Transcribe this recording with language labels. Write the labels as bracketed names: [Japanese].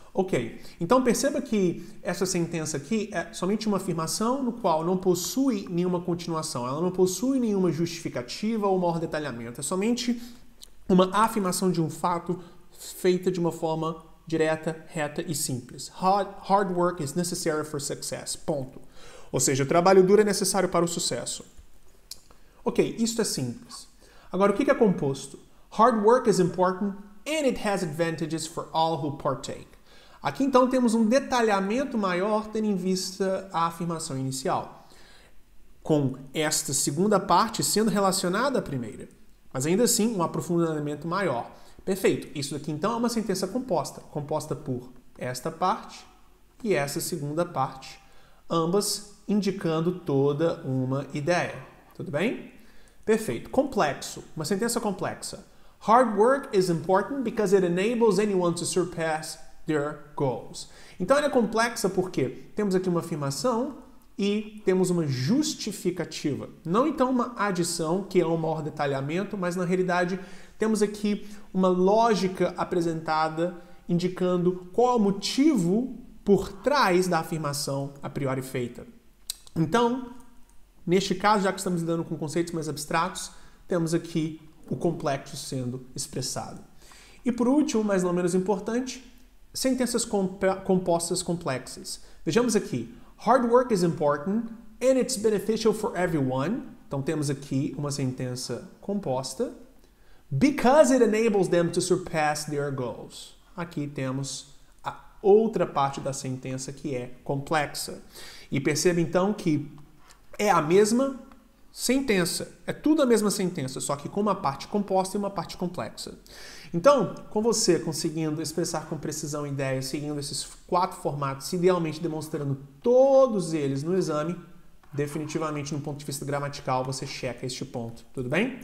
[Portuguese] Ok, então perceba que essa sentença aqui é somente uma afirmação no qual não possui nenhuma continuação, ela não possui nenhuma justificativa ou maior detalhamento, é somente uma afirmação de um fato feita de uma forma direta, reta e simples. [English] Hard work is necessary for success. [Portuguese] Ponto. Ou seja, o trabalho duro é necessário para o sucesso. Ok, isso é simples. Agora, o que é composto? [English] Hard work is important and it has advantages for all who partake. [Portuguese] Aqui, então, temos um detalhamento maior tendo em vista a afirmação inicial, com esta segunda parte sendo relacionada à primeira, mas ainda assim um aprofundamento maior. Perfeito. Isso daqui, então, é uma sentença composta por esta parte e essa segunda parte, ambas indicando toda uma ideia. Tudo bem? Perfeito. Complexo. Uma sentença complexa. [English] Hard work is important because it enables anyone to surpass their goals. [Portuguese] Então, ela é complexa porque temos aqui uma afirmação e temos uma justificativa. Não, então, uma adição, que é um maior detalhamento, mas, na realidade, temos aqui uma lógica apresentada indicando qual é o motivo por trás da afirmação a priori feita. Então, neste caso, já que estamos lidando com conceitos mais abstratos, temos aqui o complexo sendo expressado. E por último, mas não menos importante, sentenças compostas complexas. Vejamos aqui. [English] Hard work is important and it's beneficial for everyone. [Portuguese] Então temos aqui uma sentença composta. [English] Because it enables them to surpass their goals. [Portuguese] Aqui temos a outra parte da sentença que é complexa. E perceba então que é a mesma sentença. É tudo a mesma sentença, só que com uma parte composta e uma parte complexa. Então, com você conseguindo expressar com precisão ideias, seguindo esses 4 formatos, idealmente demonstrando todos eles no exame, definitivamente, no ponto de vista gramatical, você checa este ponto. Tudo bem?